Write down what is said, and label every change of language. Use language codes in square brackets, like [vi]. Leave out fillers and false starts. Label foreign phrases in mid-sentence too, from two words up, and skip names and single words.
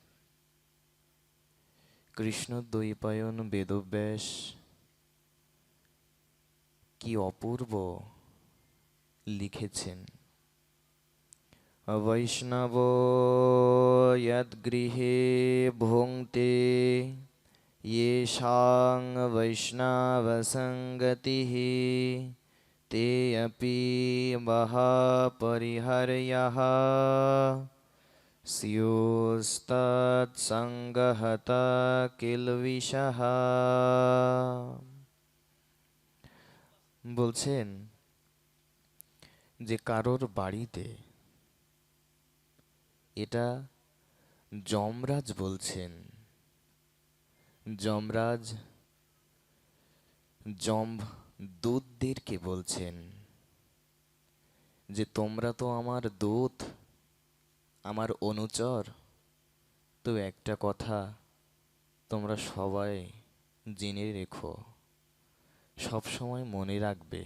[bn] কৃষ্ণদ্বৈপায়ন বেদব্যাস কি অপূর্ব লিখেছেন। [sa] বৈষ্ণব যদ্গৃহে ভুঙ্ক্তে येषां वैष्णवसङ्गतिः ते अपि वः परिहर्यः स्युस्तत्सङ्गहता किल्बिषः। [bn] বলছেন যে কারোর বাড়িতে, এটা যমরাজ বলছেন, যমরাজ দূতদেরকে বলছেন যে তোমরা তো আমার দূত, আমার অনুচর, তো একটা কথা তোমরা সবাই জেনে রেখো, সব সময় মনে রাখবে।